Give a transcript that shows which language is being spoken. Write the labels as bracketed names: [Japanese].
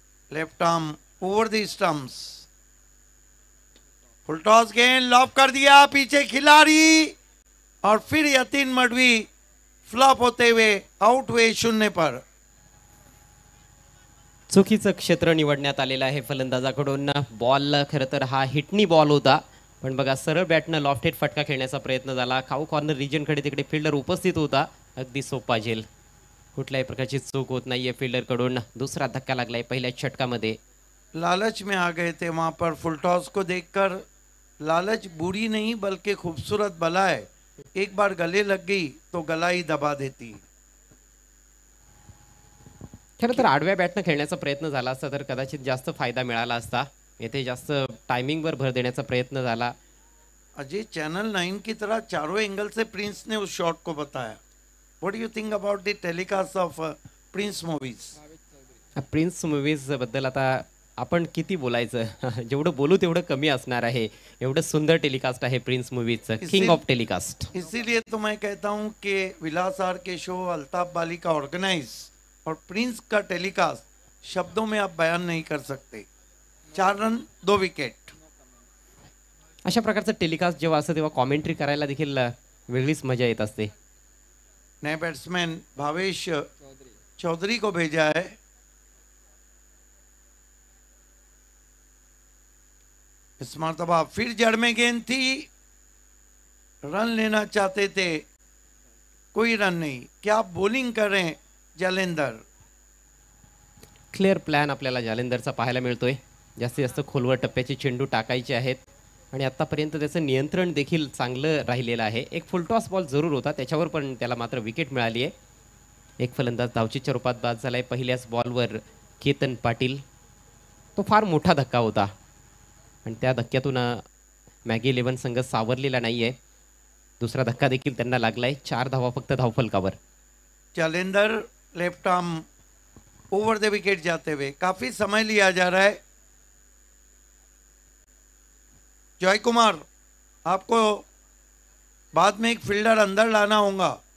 [English] left arm over the stumps, [Hindi] full toss गेंद lop कर दिया पीछे खिलाड़ी और फिर यतीन मडवी फ्लॉप होते हुए आउट हुए 0 पर। [Marathi] चुकीचं क्षेत्र निवडण्यात आलेलं आहे फलंदाजाकडून। बॉल खरं तर हा हिटनी बॉल होता, पण बघा सरळ बॅटनं लॉफ्टेड फटका खेळण्याचा प्रयत्न झाला। खाऊ कॉर्नर रिजनकडे तिकडे फिल्डर उपस्थित होता, अगदी सोपा झेल, कुठल्याही प्रकारची चूक होत नाहीये फिल्डरकडून। दुसरा धक्का लागलाय पहिल्या षटकामध्ये। [Hindi] लालच में आ गए थे वहां पर, फुल टॉस को देखकर लालच बुरी नहीं बल्कि खूबसूरत बला है, एक बार गले लग गई तो गला ही दबा देती। [Marathi] खरं तर आडव्या बॅटनं खेळण्याचा प्रयत्न झाला असता तर कदाचित जास्त फायदा मिळाला असता। येथे जास्त टायमिंगवर भर देण्याचा प्रयत्न झाला। [Hindi] अजय चैनल 9 की तरह चारों एंगल से प्रिंस ने उस शॉट को बताया। [English] What do you think about the telecast of Prince movies? [Marathi] Prince movies बद्दल आता आपण किती बोलायचं, जेवढं बोलू तेवढं कमी असणार आहे। एवढं सुंदर टेलिकास्ट आहे प्रिन्स मूवीजचं, [English] King of telecast. [Hindi] इसीलिए तो मैं कहता हूं कि विलास आर के शो, अल्ताफ बाली का ऑर्गेनाइज और प्रिंस का टेलीकास्ट शब्दों में आप बयान नहीं कर सकते। 4 रन 2 विकेट। [Marathi] अशा प्रकारचं टेलिकास्ट जेव्हा असतं तेव्हा कॉमेंट्री करायला देखील वेगळीच मजा येत असते। [Hindi] नए बैट्समैन भावेश चौधरी को भेजा है। इस मरतबा फिर जड़ में गेंद थी, रन लेना चाहते थे, कोई रन नहीं। क्या बॉलिंग कर रहे हैं जालंधर? [Marathi] क्लिअर प्लॅन आपल्याला जालंधरचा पाहायला मिळतोय। जास्तीत जास्त खोलवर टप्प्याचे चेंडू टाकायचे आहेत आणि आतापर्यंत त्याचं नियंत्रण देखील चांगलं राहिलेलं आहे। एक फुलटॉस बॉल जरूर होता, त्याच्यावर पण त्याला मात्र विकेट मिळाली आहे। एक फलंदाज धावचीच्या रूपात बाद झालाय पहिल्याच बॉलवर केतन पाटील। तो फार मोठा धक्का होता आणि त्या धक्क्यातून मॅगी 11 संघ सावरलेला नाहीये। दुसरा धक्का देखील त्यांना लागलाय। 4 धावा फक्त धावफलकावर। [Hindi] Jalandhar [English] left arm over the wicket [Hindi] जाते हुए काफी समय लिया जा रहा है। जय कुमार, आपको बाद में एक फील्डर अंदर लाना होगा।